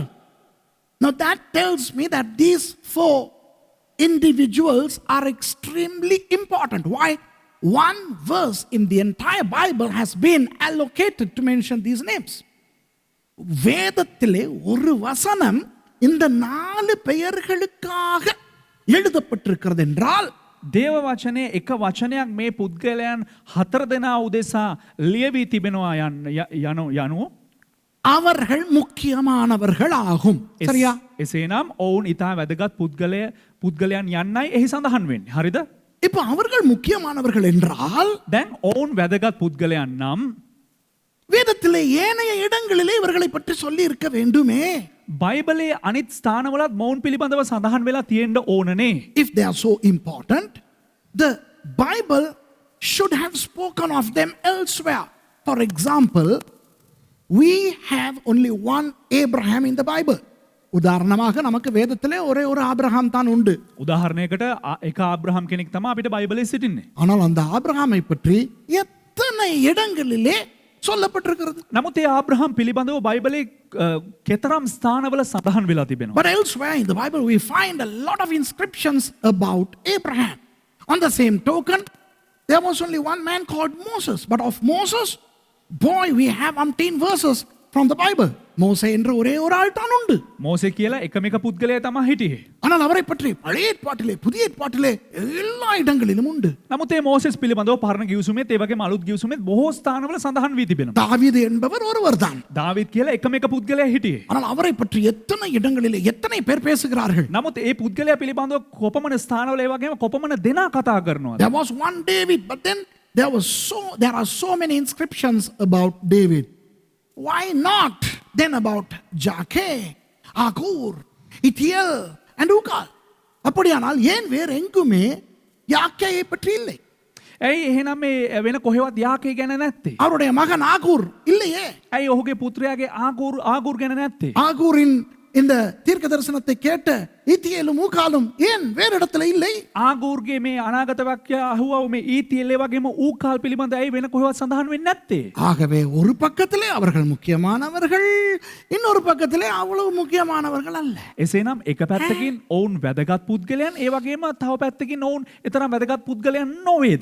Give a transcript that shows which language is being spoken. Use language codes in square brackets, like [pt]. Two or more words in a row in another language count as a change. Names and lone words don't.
[en] Now that tells me that these four individuals are extremely important. Why? One verse in the entire Bible has been allocated to mention these names. [ta] வேதத்திலே ஒரு வசனம் இந்த 4 பெயர்களுக்காக எழுதப்பட்டிருக்கிறது என்றால் [si] දේව වචනේ එක වචනයක් මේ පුද්ගලයන් 4 දෙනා උදෙසා ලියවී තිබෙනවා යනු [ta] அவர்கள் முக்கியமானவர்கள் ஆகும். சரியா? [si] එසේනම් ඔවුන් ඊටා වැදගත් පුද්ගලයන් යන්නයි එහි සඳහන් වෙන්නේ. හරිද? [ta] இப்போ அவர்கள் முக்கியமானவர்கள் என்றால் [si] දැන් ඔවුන් වැදගත් පුද්ගලයන් නම් [ta] வேதத்திலே ஏனைய இடங்களிலே இவர்களை பற்றி சொல்லி இருக்க வேண்டுமே. [si] බයිබලයේ අනිත් ස්ථානවලත් මොවුන් පිළිබඳව සඳහන් වෙලා තියෙන්න ඕනනේ. [en] If they are so important, the Bible should have spoken of them elsewhere. For example, we have only one Abraham in the Bible. [ta] உதாரணமாக நமக்கு வேதத்திலே ஒரே ஒரு ஆபிரகாம் தான் உண்டு. [si] උදාහරණයකට එක ආබ්‍රහම් කෙනෙක් තමයි අපිට බයිබලයේ සිටින්නේ. [ta] ஆனால் அந்த ஆபிரகாமை பற்றி எத்தனை இடங்களிலே சொல்லப்பட்டிருக்கிறது. [si] නමුත් ඒ ආබ්‍රහම් පිළිබඳව බයිබලයේ කෙතරම් ස්ථානවල සඳහන් වෙලා තිබෙනවා. [en] But elsewhere in the Bible we find a lot of inscriptions about Abraham. On the same token, there was only one man called Moses. But of Moses, boy, we have umpteen verses from the Bible. [ta] மோசே என்ற ஒரே ஒரு ஆள் தான் உண்டு. [si] මෝසේ කියලා එකම එක පුද්ගලයා තමයි හිටියේ. [ta] ஆனால் அவரை பற்றி பழைய ஏற்பாட்டிலே புதிய ஏற்பாட்டிலே எல்லா இடங்களிலும் உண்டு. [si] නමුත් ඒ මෝසෙස් පිළිබඳව පරණ ගිවිසුමේත් ඒ වගේම අලුත් ගිවිසුමේත් බොහෝ ස්ථානවල සඳහන් වී තිබෙනවා. [ta] தாவீது என்பவர் ஒருவர் தான். [si] දාවිද් කියලා එකම එක පුද්ගලයා හිටියේ. [ta] ஆனால் அவரை பற்றி எத்தனை இடங்களிலே எத்தனை பேர் பேசுகிறார்கள். [si] නමුත් ඒ පුද්ගලයා පිළිබඳව කොපමණ ස්ථානවල ඒ වගේම කොපමණ දෙනා කතා කරනවද? [en] There was one David, but then there are so many inscriptions about David. Why not then about Jake, Agur, Ithiel and Ukal? [ta] அப்படியானால் ஏன் வேற எங்குமே யாக்கேயை பற்றி இல்லை? [si] ඇයි එහෙනම් මේ වෙන කොහෙවත් යාකේ ගැන නැත්තේ? [ta] அவருடைய மகன் ஆகூர் இல்லையே. [si] ඇයි ඔහුගේ පුත්‍රයාගේ ආගූර් ගැන නැත්තේ? [ta] ஆகூரின் இந்த தீர்க்க தரிசனத்தை கேட்ட ஈத்தியேலும் ஊகாலும் ஏன் வேறு இடத்துல இல்லை? [si] ආගූර්ගේ මේ අනාගත වාක්‍ය අහුවව මේ ඊතියෙල් ඒ වගේම ඌකාල් පිළිබඳ ඇයි වෙන කොහෙවත් සඳහන් වෙන්නේ නැත්තේ? [ta] ஆகவே ஒரு பக்கத்திலே அவர்கள் முக்கியமானவர்கள், இன்னொரு பக்கத்திலே அவ்வளவு முக்கியமானவர்கள் அல்ல. [si] එසේනම් එක පැත්තකින් ඔවුන් වැදගත් පුද්ගලයන් ඒ වගේම තව පැත්තකින් ඔවුන් එතරම් වැදගත් පුද්ගලයන් නොවේද?